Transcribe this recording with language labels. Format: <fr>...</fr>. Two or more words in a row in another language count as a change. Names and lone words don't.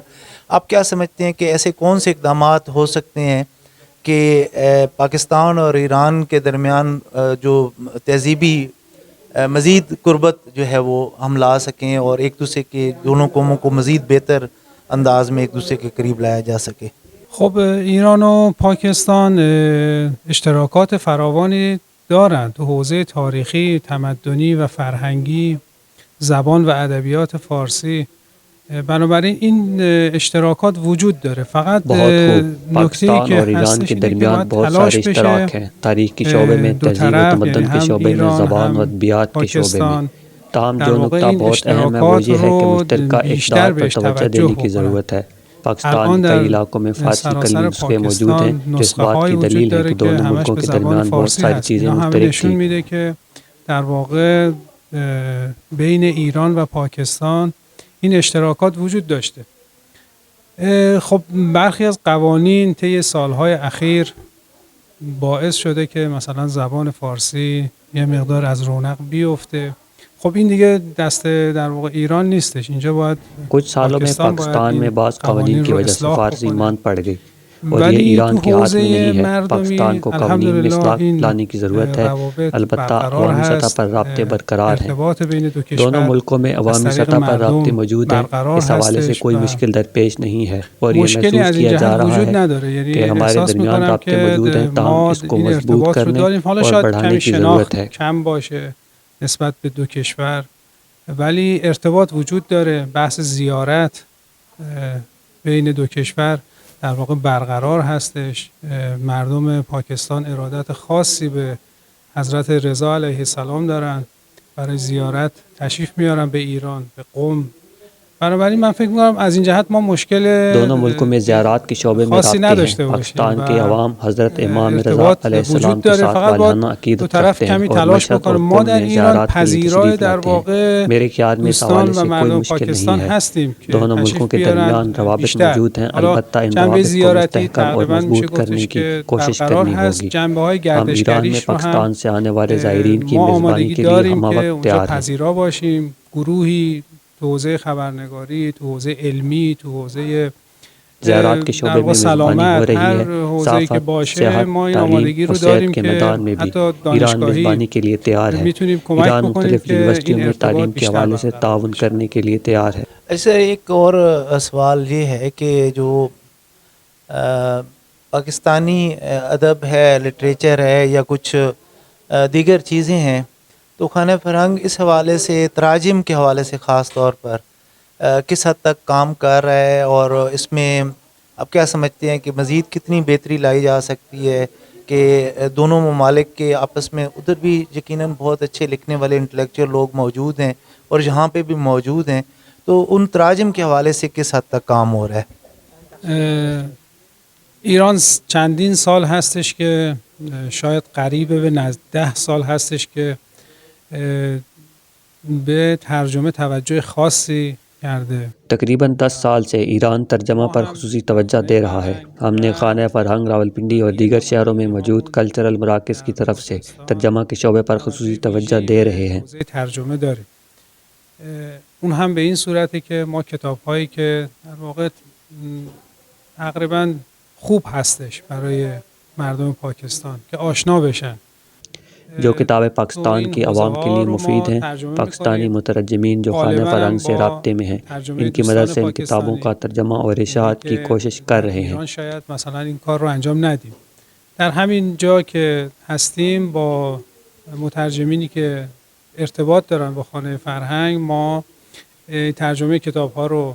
<ur>آپ کیا سمجھتے ہیں کہ ایسے کون سے اقدامات ہو سکتے ہیں کہ پاکستان اور ایران کے درمیان جو تہذیبی مزید قربت جو ہے وہ ہم لا سکیں اور ایک دوسرے کے دونوں قوموں کو مزید بہتر انداز میں ایک دوسرے کے قریب لایا جا سکے؟</ur> <fa>خب ایران و پاکستان اشتراکات فراوانی دارند تو حوزه تاریخی، تمدنی و فرهنگی، زبان و ادبیات فارسی. بنابراین این اشتراکات وجود داره. فقط نکته‌ای که هستش اینه که باید تلاش بشه</fa> <ur>تاریخ کی شعبے میں</ur> <fa>دو</fa> <ur>तहज़ीब</ur> <fa>طرف، و تمدن یعنی</fa> <ur>के</ur> <fa>هم</fa> <ur>شعبے میں</ur> <fa>ایران</fa> <ur>ज़बान و</ur> <fa>هم</fa> <ur>ادبیات کے شعبے میں.</ur> <fa>پاکستان</fa> <ur>तमाम</ur> <fa>در</fa> <ur>जो</ur> <fa>واقع</fa> <ur>नुकता</ur> <fa>این</fa> <ur>بہت اہم ہے وہ</ur> <fa>اشتراکات</fa> <ur>یہ ہے کہ</ur> <fa>رو</fa> <ur>मुश्तरका</ur> <fa>بیشتر</fa> <ur>اقدار پر</ur> <fa>بهش</fa> <ur>तवज्जो</ur> <fa>توجه</fa> <ur>دینے کی</ur> <fa>بکنن.</fa> <ur>ضرورت ہے۔ پاکستان</ur> <fa>الان</fa> <ur>کے کئی</ur> <fa>در</fa> <ur>علاقوں میں فارسی</ur> <fa>سراسر</fa> <ur>قلمی نسخے موجود ہیں</ur> <fa>پاکستان</fa> <ur>جو اس</ur> <fa>نسخه</fa> <ur>बात</ur> <fa>هایی</fa> <ur>की</ur> <fa>وجود</fa> <ur>دلیل ہے</ur> <fa>داره</fa> <ur>कि</ur> <fa>که</fa> <ur>दोनों</ur> <fa>همش</fa> <ur>मुल्कों</ur> <fa>به</fa> <ur>के</ur> <fa>زبان</fa> <ur>درمیان بہت</ur> <fa>فارسی</fa> <ur>सारी</ur> <fa>هست.</fa> <ur>चीज़ें</ur> <fa>اینا همه</fa> <ur>मुश्तरक</ur> <fa>نشون</fa> <ur>थी.</ur> <fa>میده که در واقع بین ایران و پاکستان این اشتراکات وجود داشته. خب برخی از قوانین طی سالهای اخیر باعث شده که مثلا زبان فارسی یه مقدار از رونق بیفته. خب این دیگه دست در واقع ایران نیستش. اینجا باید</fa> <ur>کچھ سالوں میں پاکستان میں بعض قوانین کی وجہ سے فارسی مان پڑ گئی اور یہ ایران کے ہاتھ میں نہیں ہے. پاکستان کو قوانین میں اصلاح لانے کی ضرورت ہے۔ البتہ عوامی سطح پر رابطے برقرار ہیں. دونوں ملکوں میں عوامی سطح پر رابطے موجود ہیں. اس حوالے سے کوئی مشکل درپیش نہیں ہے اور یہ محسوس کیا جا رہا ہے کہ ہمارے درمیان رابطے موجود ہیں. تاہم اس کو مضبوط کرنے اور بڑھانے کی ضرورت ہے.</ur> <fa>کم باشه نسبت به دو کشور ولی ارتباط وجود داره. بحث زیارت بین دو کشور در واقع برقرار هستش. مردم پاکستان ارادت خاصی به حضرت رضا</fa> <ar>علیه السلام</ar> <fa>دارن، برای زیارت تشریف میارن به ایران، به قم. بنابراین من فکر می‌کنم از این جهت ما مشکل</fa> <ur>دونوں ملکوں میں زیارات کے شعبے میں</ur> <fa>خاصی</fa> <ur>राब्ते</ur> <fa>نداشته</fa> <ur>हैं।</ur> <fa>باشیم</fa> <ur>پاکستان کے</ur> <fa>و</fa> <ur>عوام حضرت امام رضا</ur> <fa>ارتباط</fa> <ur>अलैहिस्सलाम</ur> <fa>وجود</fa> <ur>के</ur> <fa>داره.</fa> <ur>साथ</ur> <fa>فقط</fa> <ur>वालाना</ur> <fa>باید</fa> <ur>अकीदत</ur> <fa>دو طرف</fa> <ur>رکھتے ہیں</ur> <fa>کمی</fa> <ur>और</ur> <fa>تلاش</fa> <ur>मशहद</ur> <fa>بکنه.</fa> <ur>और</ur> <fa>ما</fa> <ur>कुम</ur> <fa>در</fa> <ur>में</ur> <fa>ایران</fa> <ur>زیارات کے لیے</ur> <fa>پذیرای</fa> <ur>तशरीफ़</ur> <fa>در</fa> <ur>لاتے ہیں.</ur> <fa>واقع</fa> <ur>میرے خیال میں اس</ur> <fa>دوستان</fa> <ur>हवाले</ur> <fa>و</fa> <ur>سے کوئی</ur> <fa>مردم</fa> <ur>مشکل نہیں</ur> <fa>پاکستان</fa> <ur>है।</ur> <fa>هستیم که</fa> <ur>दोनों</ur> <fa>تشریف</fa> <ur>ملکوں کے</ur> <fa>بیارن</fa> <ur>درمیان روابط</ur> <fa>بیشتر.</fa> <ur>موجود ہیں.</ur> <fa>حالا</fa> <ur>البتہ ان</ur> <fa>جنبه</fa> <ur>روابط کو</ur> <fa>زیارتی</fa> <ur>مستحکم اور</ur> <fa>تقریبا میشه</fa> <ur>مضبوط کرنے</ur> <fa>گفتش</fa> <ur>की</ur> <fa>که</fa> <ur>कोशिश</ur> <fa>برقرار</fa> <ur>करनी</ur> <fa>هست.</fa> <ur>होगी।</ur> <fa>جنبه های</fa> <ur>ہم ایران میں</ur> <fa>گردشگریش رو هم</fa> <ur>پاکستان سے آنے والے زائرین کی</ur> <fa>ما</fa> <ur>मेज़बानी</ur> <fa>آمادگی</fa> <ur>کے لیے</ur> <fa>داریم</fa> <ur>हम</ur> <fa>که</fa> <ur>वक्त</ur> <fa>اونجا</fa> <ur>تیار ہیں.</ur> <fa>پذیرا باشیم. گروهی تو حوزه خبرنگاری، تو حوزه علمی، تو حوزه</fa> <ur>زیارات کے</ur> <fa>در</fa> <ur>शोबे</ur> <fa>واقع</fa> <ur>میں میزبانی ہو</ur> <fa>سلامت،</fa> <ur>रही</ur> <fa>هر</fa> <ur>है।</ur> <fa>حوزه‌ای که</fa> <ur>साफ़त,</ur> <fa>باشه</fa> <ur>सेहत,</ur> <fa>ما این</fa> <ur>तालीम</ur> <fa>آمادگی</fa> <ur>और</ur> <fa>رو</fa> <ur>सेहत</ur> <fa>داریم</fa> <ur>के</ur> <fa>که</fa> <ur>میدان میں بھی</ur> <fa>حتی</fa> <ur>ईरान</ur> <fa>دانشگاهی</fa> <ur>میزبانی کے لیے تیار ہے.</ur> <fa>میتونیم کمک</fa> <ur>ईरान</ur> <fa>بکنیم</fa> <ur>मुख्तलिफ़</ur> <fa>که</fa> <ur>यूनिवर्सिटियों</ur> <fa>این</fa> <ur>में</ur> <fa>ارتباط</fa> <ur>تعلیم کے</ur> <fa>بیشتر</fa> <ur>حوالے سے</ur> <fa>برقرار</fa> <ur>ताउन</ur> <fa>بشه.</fa> <ur>کرنے کے لیے تیار ہے. ایسے ایک اور سوال یہ ہے کہ جو پاکستانی ادب ہے، لٹریچر ہے یا کچھ دیگر چیزیں ہیں، تو خانہ فرہنگ اس حوالے سے تراجم کے حوالے سے خاص طور پر کس حد تک کام کر رہا ہے اور اس میں آپ کیا سمجھتے ہیں کہ مزید کتنی بہتری لائی جا سکتی ہے کہ دونوں ممالک کے آپس میں، ادھر بھی یقیناً بہت اچھے لکھنے والے انٹلیکچوئل لوگ موجود ہیں اور یہاں پہ بھی موجود ہیں، تو ان تراجم کے حوالے سے کس حد تک کام ہو رہا ہے?</ur> <fa>ایران چندین سال هستش که شاید قریب به 10 سال هستش که به ترجمه توجه خاصی کرده.</fa> <ur>تقریباً 10 سال سے ایران ترجمہ پر خصوصی توجہ دے رہا ہے. ہم نے خانہ فرہنگ راولپنڈی اور دیگر شہروں میں موجود کلچرل مراکز کی طرف سے ترجمہ کے شعبے پر خصوصی توجہ دے رہے ہیں.</ur> <fa>ترجمه داریم. اون هم به این صورتی که ما کتاب‌هایی که در واقع تقریبا خوب هستش برای مردم پاکستان که آشنا بشن.</fa> <ur>جو کتابیں پاکستان کی عوام کے لیے مفید ہیں، پاکستانی مترجمین جو خانہ فرہنگ سے رابطے میں ہیں، ان کی مدد سے ان کتابوں کا ترجمہ اور اشاعت کی کوشش کر رہے ہیں.</ur> <fa>شاید مثلا این کار رو انجام ندیم. در همین جا که هستیم با مترجمینی که ارتباط دارن با خانه فرهنگ ما ترجمه کتاب‌ها رو</fa>